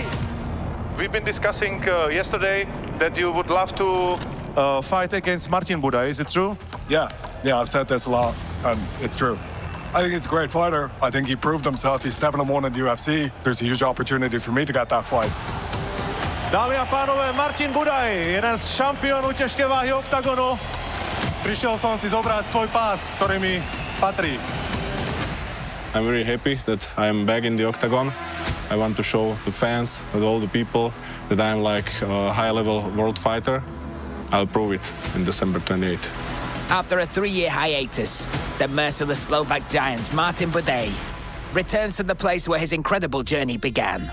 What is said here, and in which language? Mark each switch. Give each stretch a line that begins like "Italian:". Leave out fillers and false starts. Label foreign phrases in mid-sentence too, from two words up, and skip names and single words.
English: We've been discussing yesterday that you would love to fight against Martin Buday. Is it true? Yeah, I've said this a lot, and it's true. I think he's a great fighter. I think he proved himself. He's 7-1 in the UFC. There's a huge opportunity for me to get that fight.
Czech: Dámy a pánové, Martin Buday, jeden z šampionů těžké váhy Octagonu.
Slovak: Prišiel som si zobrať svoj pás, ktorý mi patrí.
English: I'm very happy that I am back in the Octagon. I want to show the fans and all the people that I'm like a high-level world fighter. I'll prove it in December 28th. After a 3-year hiatus, the merciless Slovak giant Martin Buday returns to the place where his incredible journey began.